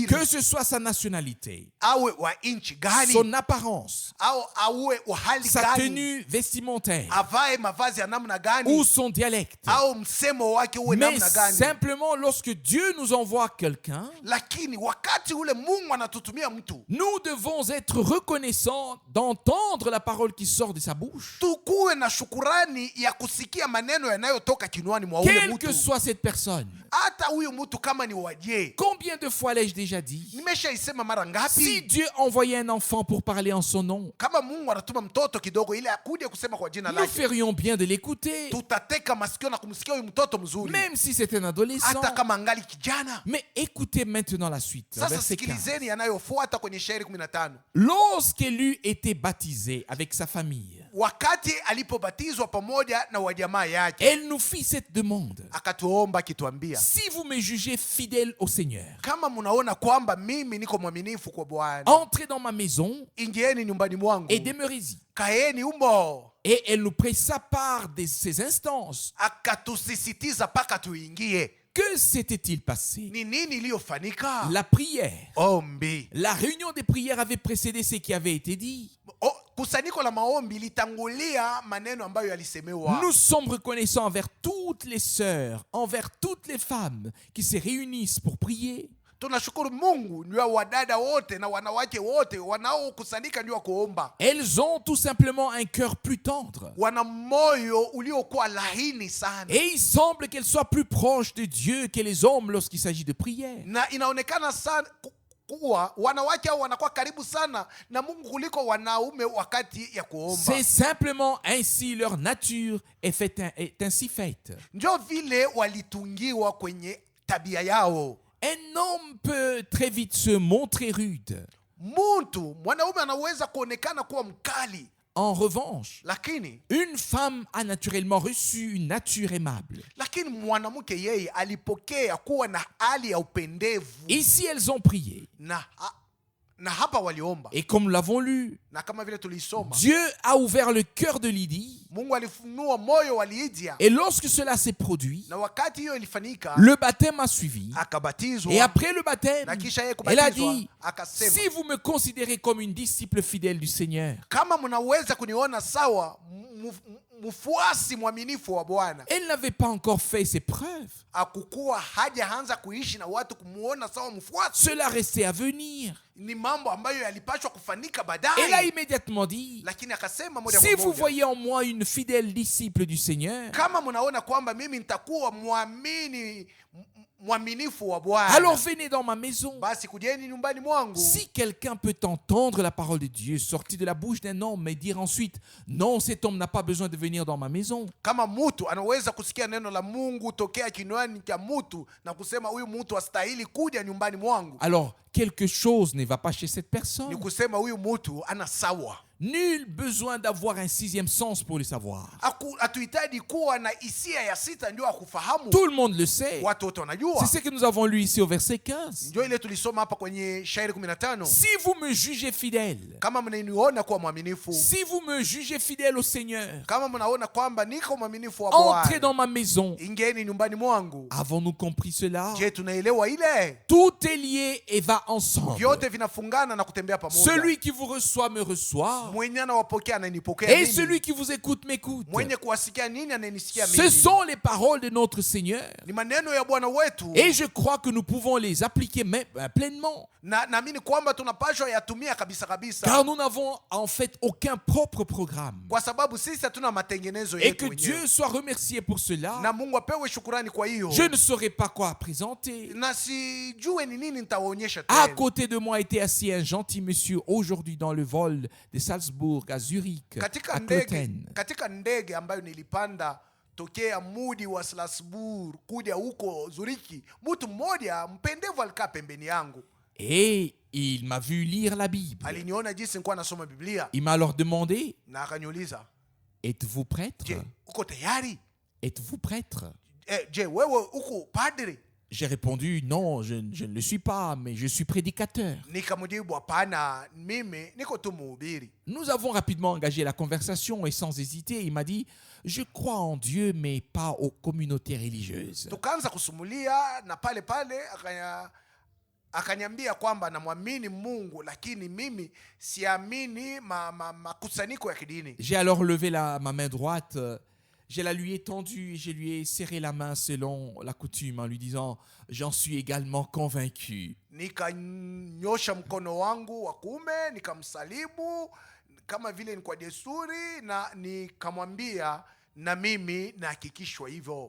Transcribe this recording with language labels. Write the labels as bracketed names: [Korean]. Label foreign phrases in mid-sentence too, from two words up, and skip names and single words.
[French] Que ce soit sa nationalité, [Swahili] awe wa nchi gani [French] son apparence, [Swahili] au awe wa hali [French] sa [Swahili] gani, [French] tenue vestimentaire [Swahili] avae mavazi ya namna gani, [French] ou son dialecte. [Swahili] au msemo wake uwe [French] Mais [Swahili] namna gani. [French] simplement lorsque Dieu nous envoie quelqu'un, [Swahili] Lakini wakati ule Mungu anatutumia mtu, [French] nous devons être reconnaissants d'entendre la parole qui sort de sa bouche. [Swahili] tukuwe na shukurani ya kusikia maneno yanayotoka kinywani mwa ule [French] Quelle que [Swahili] mtu, [French] soit cette personne. [Swahili] hata huyu mtu kama ni waje. [French] Combien de fois l'ai-je déjà dit? [Swahili] Nimeshaisema mara [French] Si [Swahili] ngapi, [French] Dieu envoyait un enfant pour parler en son nom, [Swahili] kama Mungu anatuma mtoto kidogo ili akuje kusema kwa jina [French] nous [Swahili] lake, [French] ferions bien de l'écouter, [Swahili] tutateka masikio na kumsikia huyu mtoto mzuri, [French] même si c'est un adolescent. [Swahili] hata kama angali kijana. [French] Mais écoutez maintenant la suite. [Swahili] Sasa [French] Verset 15. [Swahili] sikilizeni yanayofuata kwenye shairi 15. [French] Lorsqu'elle eut été baptisée avec sa famille, [Swahili] Wakati alipobatizwa pamoja na wajamaa yake, [French] elle nous fit cette demande. [Swahili] akatuomba akituambia, [French] Si vous me jugez fidèle au Seigneur, [Swahili] kama mnaona kwamba mimi niko mwaminifu kwa Bwana, [French] entrez dans ma maison [Swahili] ingieni nyumbani mwangu, [French] et demeurez-y. [Swahili] kaeni humo. [French] Et elle nous pressa part de ses instances. [Swahili] Akatusisitiza mpaka tuingie. [French] Que s'était-il passé? [Swahili] Ni nini iliyofanyika? [French] La prière. [Swahili] Ombi. [French] La réunion des prières avait précédé ce qui avait été dit. [Swahili] Kusanyiko la maombi litangulia maneno ambayo yalisemewa. [French] Nous sommes reconnaissants envers toutes les sœurs, envers toutes les femmes qui se réunissent pour prier. [Swahili] Tunashukuru Mungu ni wa wadada wote na wanawake wote wanaokusanyika ni wa kuomba. [French] Elles ont tout simplement un cœur plus tendre. [Swahili] Wana moyo uliokuwa laini sana. [French] Et il semble qu'elles soient plus proches de Dieu que les hommes lorsqu'il s'agit de prière. [Swahili] Na inaonekana sana kuwa wanawake hao wanakuwa karibu sana na Mungu kuliko wanaume wakati ya kuomba. [French] C'est simplement ainsi leur nature est ainsi faite. [Swahili] Ndio vile walitungiwa kwenye tabia yao. [French] Un homme peut très vite se montrer rude. [Swahili] Mwanaume anaweza kuonekana kuwa mkali. [French] En revanche, [Swahili] Lakini [French] une femme a naturellement reçu une nature aimable. [Swahili] lakini mwanamke yeye alipokea kuwa na hali ya upendevu. [French] Ici, elles ont prié. [Swahili] Na hapa waliomba. [French] Et comme nous l'avons lu, [Swahili] Na kama vile tulisoma, [French] Dieu a ouvert le cœur de Lydie. [Swahili] Mungu alifunua moyo wa Lydia. [French] Et lorsque cela s'est produit, [Swahili] Na wakati hiyo ilifanyika, [French] le baptême a suivi. [Swahili] akabatizwa. [French] Et après le baptême, [Swahili] Na kisha yeye [French] elle a [Swahili] kubatizwa, [French] dit, [Swahili] akasema, [French] si vous me considérez comme une disciple fidèle du Seigneur, [Swahili] kama mnaweza kuniona sawa mfuasi mwaminifu wa Bwana. [French] Elle n'avait pas encore fait ses preuves. [Swahili] Hakukuwa hajaanza kuishi na watu kumuona sawa mfuasi. [French] Cela restait à venir. [Swahili] Ni mambo ambayo yalipaswa kufanika [French] Elle a [Swahili] baadaye. [French] immédiatement dit, [Swahili] Lakini akasema moja [French] si [Swahili] kwa [French] vous [Swahili] moja, [French] voyez en moi une fidèle disciple du Seigneur, [Swahili] kama mnaona kwamba mimi nitakuwa mwaminifu wa Bwana, [French] alors venez dans ma maison. [Swahili] basi kujeni nyumbani mwangu. [French] Si quelqu'un peut entendre la parole de Dieu sortie de la bouche d'un homme et dire ensuite, non, cet homme n'a pas besoin de venir dans ma maison, [Swahili] Kama mtu anaweza kusikia neno la Mungu tokea kinywani cha mtu na kusema huyu mtu astahili kuja nyumbani mwangu, [French] alors quelque chose ne va pas chez cette [Swahili] ni [French] personne. [Swahili] kusema huyu mtu ana sawa. [French] Nul besoin d'avoir un sixième sens pour le savoir. [Swahili] Hatuhitaji kuwa na hisia ya sita ndio akufahamu. [French] Tout le monde le sait. [Swahili] Watu wote wanajua. [French] C'est ce que nous avons lu ici au verset 15. [Swahili] Ndio ile tulisoma hapa kwenye shairi 15. [French] Si vous me jugez fidèle, [Swahili] Kama mnaniona kuwa mwaminifu, [French] si vous me jugez fidèle au Seigneur, [Swahili] kama mnaona kwamba niko mwaminifu wa [French] entrez [Swahili] Bwana, [French] dans ma maison. [Swahili] ingeni nyumbani mwangu. [French] Avons-nous compris cela? [Swahili] Je, tunaelewa ile? [French] Tout est lié et va ensemble. [Swahili] Vyote vinafungana na kutembea pamoja. [French] Celui qui vous reçoit me reçoit. [Swahili] Mwenye anawapokea ananipokea [French] Et [Swahili] mimi. [French] celui qui vous écoute m'écoute. [Swahili] Mwenye kuwasikia nini ananisikia [French] Ce [Swahili] mimi. [French] sont les paroles de notre Seigneur. [Swahili] Ni maneno ya Bwana wetu. [French] Et je crois que nous pouvons les appliquer pleinement. [Swahili] Na naamini kwamba tunapaswa yatumia kabisa kabisa. [French] Car nous n'avons en fait aucun propre programme. [Swahili] Kwa sababu sisi hatuna matengenezo [French] Et [Swahili] yetu [French] que [Swahili] wenyewe. [French] Dieu soit remercié pour cela. [Swahili] Na Mungu apewe shukrani kwa hiyo. [French] Je ne saurais pas quoi présenter. [Swahili] Na sijue ni nini nitawaonyesha [French] À [Swahili] tena. [French] côté de moi était assis un gentil monsieur aujourd'hui dans le vol de Salzbourg à Zurich, à Cloten. [Swahili] Katika ndege ambayo nilipanda tokea mudi wa Strasbourg kuja huko Zuriki, mtu mmoja mpendevu alikaa pembeni yangu. [French] Et il m'a vu lire la Bible. [Swahili] Aliniona jinsi nilikuwa nasoma Biblia [French] Il m'a alors demandé, [Swahili] na akaniuliza, [French] êtes-vous prêtre? [Swahili] je, uko tayari? [French] Êtes-vous prêtre? [Swahili] Je, wewe uko padri? [French] J'ai répondu, non, je ne le suis pas, mais je suis prédicateur. [Swahili] Nikamjibu, hapana, mimi niko tu mhubiri. [French] Nous avons rapidement engagé la conversation et sans hésiter, il m'a dit, je crois en Dieu, mais pas aux communautés religieuses. [Swahili] Tukaanza kusumulia na pale akaniambia kwamba namwamini Mungu, lakini mimi siamini makusanyiko ya kidini. [French] J'ai alors levé ma main droite, je la lui ai tendue et je lui ai serré la main selon la coutume en lui disant, j'en suis également convaincu. [Swahili] Nikanyosha mkono wangu wa kuume, nikamsalimu kama vile ni kwa desturi, na nikamwambia na mimi nahakikishwa hivyo.